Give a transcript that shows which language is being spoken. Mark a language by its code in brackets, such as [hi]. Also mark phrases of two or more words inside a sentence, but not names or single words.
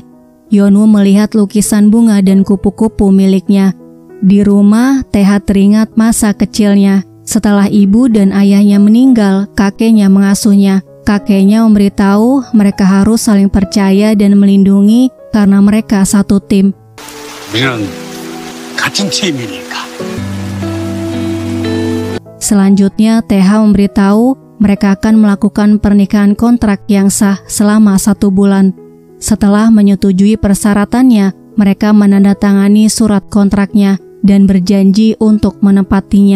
[id] Yeonwoo melihat lukisan bunga dan kupu-kupu miliknya. Di rumah, TH teringat masa kecilnya. Setelah ibu dan ayahnya meninggal, kakeknya mengasuhnya. Kakeknya memberitahu mereka harus saling percaya dan melindungi karena mereka satu tim. [ko] 우리는 같은 팀이니까. [id] Selanjutnya, TH memberitahu mereka akan melakukan pernikahan kontrak yang sah selama 1 bulan. Setelah menyetujui persyaratannya, mereka menandatangani surat kontraknya dan berjanji untuk menepatinya.